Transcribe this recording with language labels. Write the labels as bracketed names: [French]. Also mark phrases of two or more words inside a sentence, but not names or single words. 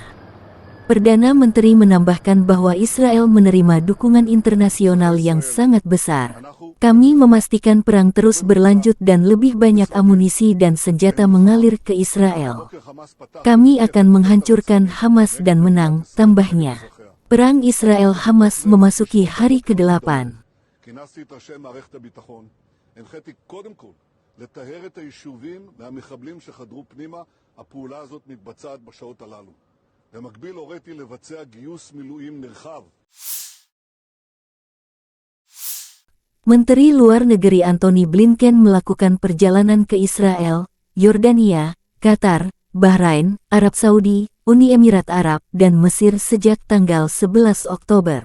[Indonesian] Perdana Menteri menambahkan bahwa Israel menerima dukungan internasional yang sangat besar. Kami memastikan perang terus berlanjut dan lebih banyak amunisi dan senjata mengalir ke Israel. Kami akan menghancurkan Hamas dan menang, tambahnya. Perang Israel-Hamas memasuki hari ke-8. [Hebrew] במקביל הוריתי לבצע גיוס מילואים נרחב. [Indonesian] Menteri Luar Negeri Antony Blinken melakukan perjalanan ke Israel, Yordania, Qatar, Bahrain, Arab Saudi, Uni Emirat Arab, dan Mesir sejak tanggal 11 Oktober.